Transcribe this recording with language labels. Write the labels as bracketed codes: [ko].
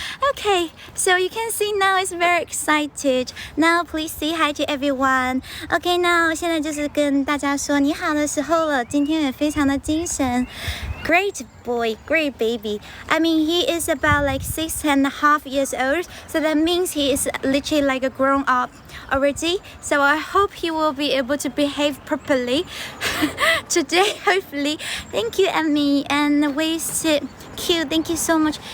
[en] Okay, so you can see now it's very excited. Now please say hi to everyone. Okay, now [zh] 现在就是跟大家说你好的时候了。今天也非常的精神。 [en] Great boy, great baby. I mean, he is about like 6.5 years old, so that means he is literally like a grown up already. So I hope he will be able to behave properly today, hopefully. Thank you, Emmy, and wasted cute. Thank you so much.